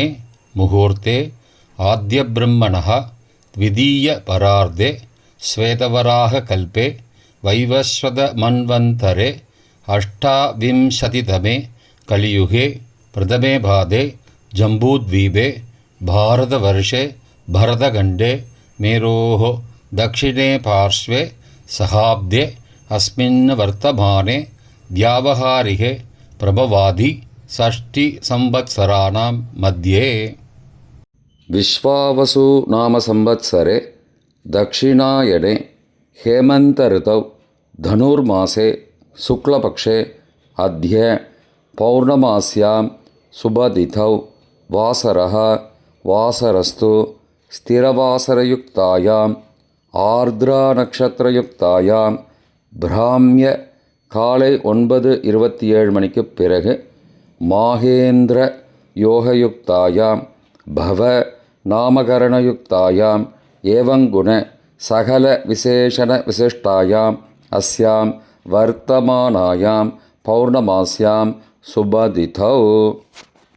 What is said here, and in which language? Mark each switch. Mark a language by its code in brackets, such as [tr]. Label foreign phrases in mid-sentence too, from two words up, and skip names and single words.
[sa] मुहूर्ते आद्य ब्रह्मणः द्वितीय परार्धे श्वेतवराह कल्पे वैवस्वत मन्वन्तरे अष्टाविंशतितमे कलियुगे प्रथमे पादे जम्बूद्वीपे भारतवर्षे भरतखण्डे मेरोः दक्षिणे पार्श्वे सहाब्दे अस्मिन् वर्तमाने व्यावहारिके प्रभवादि षष्टिसंवत्सराणां मध्ये विश्वावसु नाम संवत्सरे दक्षिणायने हेमन्तऋतौ धनुर्मासे शुक्लपक्षे अद्य पौर्णमास्यां शुभतिथौ वासरः वासरस्तु स्थिरवासरयुक्तायां आर्द्रा ब्राह्मीय [ta] காலை 9:27 மணிக்குப் பிறகு [sa] माहेन्द्र योगयुक्तायां भव नामकरणयुक्तायां एवङ्गुण सकल विशेषण विशिष्टायां अस्यां वर्तमानायां पौर्णमास्यां शुभतिथौ.